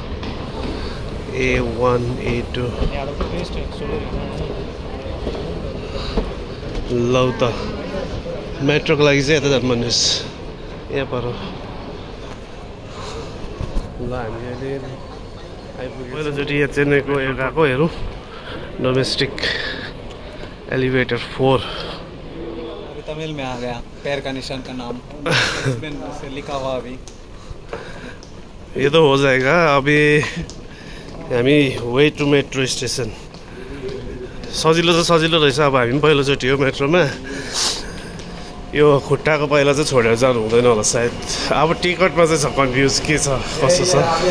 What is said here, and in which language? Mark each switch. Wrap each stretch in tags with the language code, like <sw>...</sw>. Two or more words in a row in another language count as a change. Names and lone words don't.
<ne>A1 A2 लौ त मेट्रोको लागि चाहिँ यता जानुपर्ने यहाँ पर ल हामी अहिले आइपुग्यो पहिलोचोटि यहाँ चेन्नईको यो गएको हेरौँ</ne> <en>domestic elevator</en> <ne>4</ne> <hi>अभी तमिल में आ गया पैर का निशान का नाम से लिखा हुआ अभी ये तो हो जाएगा अभी</hi> <ne>हामी</ne> <en>way to metro station</en> <ne>सजिलो त सजिलो रहेछ अब हामी पनि पहिलोचोटि हो मेट्रोमा यो खुट्टाको पहिला चाहिँ छोडेर जानु हुँदैन होला सायद अब टिकटमा चाहिँ छ कन्फ्युज के छ कस्तो छ</ne>